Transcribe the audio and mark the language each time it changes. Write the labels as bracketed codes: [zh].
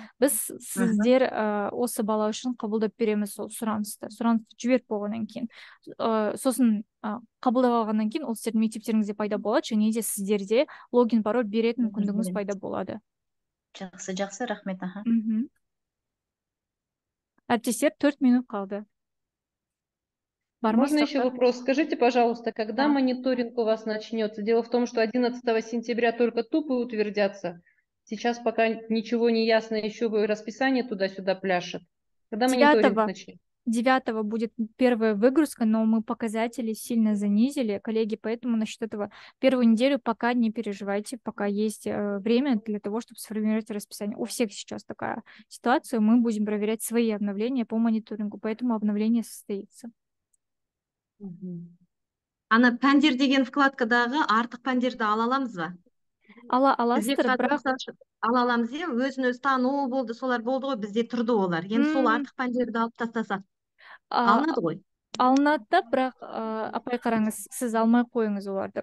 [kk] Біз сіздер осы бала үшін қабылдап береміз сол сұранысты жіберіп болғаннан кейін. Сосын қабылдап алғаннан кейін ол сіздердің мектептеріңізде пайда болады, және де сіздерде логин пароль беретін мүмкіндігіңіз пайда болады. Жақсы, рахмет. Әріптестер, 4 минут қалды. [ru] Можно еще вопрос? Скажите, пожалуйста, когда мониторинг у вас начнется? Дело в том, что 11 сентября только тупы утвердятся. Сейчас пока ничего не ясно, еще расписание туда-сюда пляшет. Когда мониторинг начнется? 9 будет первая выгрузка, но мы показатели сильно занизили, коллеги, поэтому насчет этого первую неделю пока не переживайте, пока есть время для того, чтобы сформировать расписание. У всех сейчас такая ситуация, мы будем проверять свои обновления по мониторингу, поэтому обновление состоится. [kk] Ана пәндер деген вкладкадағы артық пәндерді ала аламыз ба? Аласыздар, бірақ ала аламыз, өзін-өзі тану болды, солар болды ғой, бізде тұрды олар. Енді сол артық пәндерді алып тастасақ алынады ғой. Алынады да, бірақ апай қараңыз, сіз алмай қойыңыз оларды.